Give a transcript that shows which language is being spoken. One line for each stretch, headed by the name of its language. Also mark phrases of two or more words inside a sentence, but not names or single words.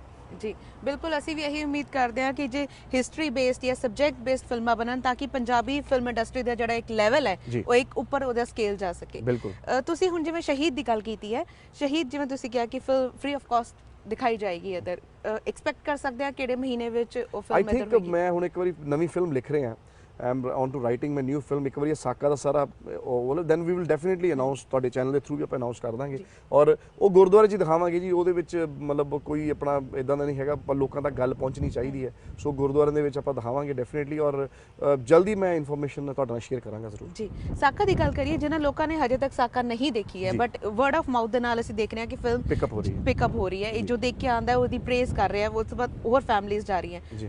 Punjabi: ਜੀ ਬਿਲਕੁਲ, ਅਸੀਂ ਵੀ ਇਹੀ ਉਮੀਦ ਕਰਦੇ ਹਾਂ ਕਿ ਜੇ
English: history based
Punjabi: ਜਾਂ
English: subject based
Punjabi: ਫਿਲਮਾਂ ਬਣਨ, ਤਾਂ ਕਿ
English: Punjabi film industry
Punjabi: ਦਾ ਜਿਹੜਾ ਇੱਕ ਲੈਵਲ ਹੈ ਉਹ ਇੱਕ ਉੱਪਰ ਉਹਦਾ ਸਕੇਲ ਜਾ ਸਕੇ। ਤੁਸੀਂ ਹੁਣ ਜਿਵੇਂ ਸ਼ਹੀਦ ਦੀ ਗੱਲ ਕੀਤੀ ਹੈ, ਸ਼ਹੀਦ ਜਿਵੇਂ ਤੁਸੀਂ ਕਿਹਾ ਕਿ
English: free of cost
Punjabi: ਦਿਖਾਈ ਜਾਏਗੀ ਇੱਧਰ, ਐਕਸਪੈਕਟ ਕਰ ਸਕਦੇ ਹਾਂ ਕਿਹੜੇ ਮਹੀਨੇ ਵਿੱਚ ਉਹ ਫਿਲਮ ਇੱਧਰ ਹੋਵੇਗੀ?
English: I think
Punjabi: ਮੈਂ ਹੁਣ ਇੱਕ ਵਾਰੀ ਨਵੀਂ ਫਿਲਮ ਲਿਖ ਰਿਹਾ,
English: I am on to writing my new film।
Punjabi: ਇੱਕ ਵਾਰੀ ਸਾਕਾ ਦਾ ਸਾਰਾ
English: then we will definitely announce,
Punjabi: ਤੁਹਾਡੇ ਚੈਨਲ ਦੇ ਥਰੂ ਵੀ ਆਪਾਂ ਅਨਾਉਂਸ ਕਰ ਦਾਂਗੇ, ਔਰ ਉਹ ਗੁਰਦੁਆਰੇ 'ਚ ਦਿਖਾਵਾਂਗੇ ਜੀ। ਉਹਦੇ ਵਿੱਚ ਮਤਲਬ ਕੋਈ ਆਪਣਾ ਇਦਾਂ ਦਾ ਨਹੀਂ ਹੈਗਾ, ਪਰ ਲੋਕਾਂ ਤੱਕ ਗੱਲ ਪਹੁੰਚਣੀ ਚਾਹੀਦੀ ਹੈ, ਸੋ ਗੁਰਦੁਆਰਿਆਂ ਦੇ ਵਿੱਚ ਆਪਾਂ ਦਿਖਾਵਾਂਗੇ ਡੈਫੀਨੇਟਲੀ, ਔਰ ਜਲਦੀ ਮੈਂ ਇਨਫੋਰਮੇਸ਼ਨ ਤੁਹਾਡੇ ਨਾਲ ਸ਼ੇਅਰ ਕਰਾਂਗਾ ਜ਼ਰੂਰ। ਜੀ ਸਾਕਾ ਦੀ ਗੱਲ ਕਰੀਏ, ਜਿਨ੍ਹਾਂ ਲੋਕਾਂ ਨੇ ਹਜੇ ਤੱਕ ਸਾਕਾ ਨਹੀਂ ਦੇਖੀ ਹੈ,
English: but word of mouth
Punjabi: ਦੇ ਨਾਲ ਅਸੀਂ ਦੇਖ ਰਹੇ ਹਾਂ ਕਿ ਫਿਲਮ ਪਿਕਅਪ ਹੋ ਰਹੀ ਹੈ, ਇਹ ਜੋ ਦੇਖ ਕੇ ਆਉਂਦਾ ਉਹਦੀ ਪ੍ਰੇਜ਼ ਕਰ ਰਿਹਾ, ਉਸ ਤੋਂ ਬਾਅਦ ਹੋਰ ਫੈਮਲੀਜ਼ ਜਾ ਰਹੀਆਂ।